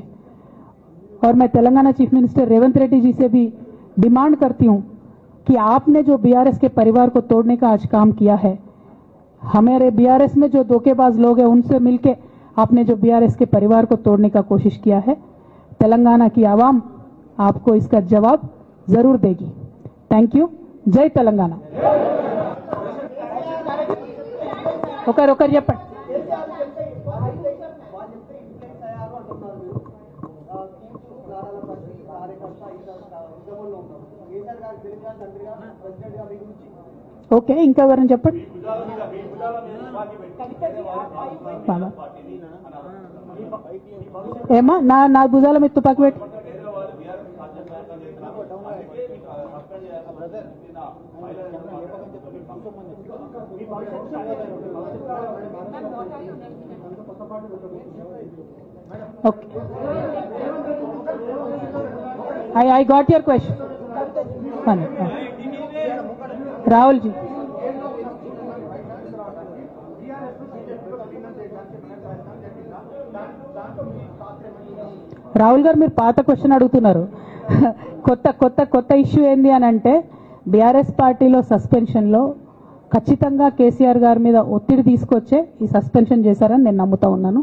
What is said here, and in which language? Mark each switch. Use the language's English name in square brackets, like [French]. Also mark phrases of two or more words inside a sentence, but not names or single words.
[Hindi] और मैं तेलंगाना [English] chief minister [Hindi] रेवंत रेड्डी जी से भी डिमांड करती हूं कि आपने जो बीआरएस के परिवार को तोड़ने का आज काम किया है, हमारे बीआरएस में जो धोखेबाज लोग हैं उनसे मिलके आपने जो बीआरएस के परिवार को तोड़ने का कोशिश किया है, तेलंगाना की आवाम आपको इसका जवाब जरूर देगी. [English] thank you. [Hindi] जय तेलंगाना. [Telugu] ఒకరు చెప్పండి. ఓకే, ఇంకా ఎవరైనా చెప్పండి. ఏమా నా భుజాల మీద తుపాకి పెట్టి ఓకే. [English] I got your question. [Hindi] राहुल जी, [Telugu] రాహుల్ గారు మీరు పాత క్వశ్చన్ అడుగుతున్నారు. కొత్త ఇష్యూ ఏంది అని అంటే, బీఆర్ఎస్ పార్టీలో సస్పెన్షన్ లో ఖచ్చితంగా కేసీఆర్ గారి మీద ఒత్తిడి తీసుకొచ్చే ఈ సస్పెన్షన్ చేశారని నేను నమ్ముతా ఉన్నాను.